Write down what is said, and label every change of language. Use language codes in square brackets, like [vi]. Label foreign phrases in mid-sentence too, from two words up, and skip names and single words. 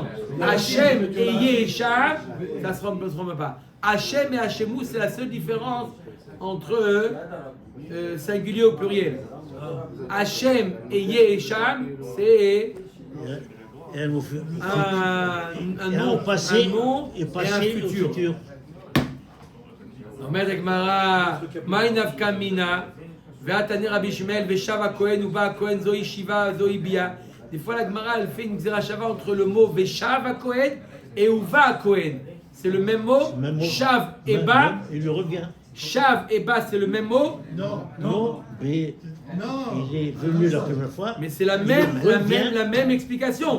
[fr] Hachem et Yesham, ça se ressemble pas. Hachem et Hachemu, c'est la seule différence entre singulier au pluriel. Hachem et Yesham, c'est un nom, passé, un nom et un futur. [he] אומרת הגמרא, מהי נפקא מינה? והתניא רבי ישמעאל ושב הכהן ובא הכהן זוהי שיבה זוהי ביה. [fr] Des fois la Gemara elle fait une [he] גזרה שווה [fr] entre le mot [he] ושב הכהן [fr] et [he] ובא הכהן. [fr] C'est le même mot, Shav et Ba. Il revient. Shav et Ba c'est le même mot? Non, mais il est venu la première fois. Mais c'est la même explication.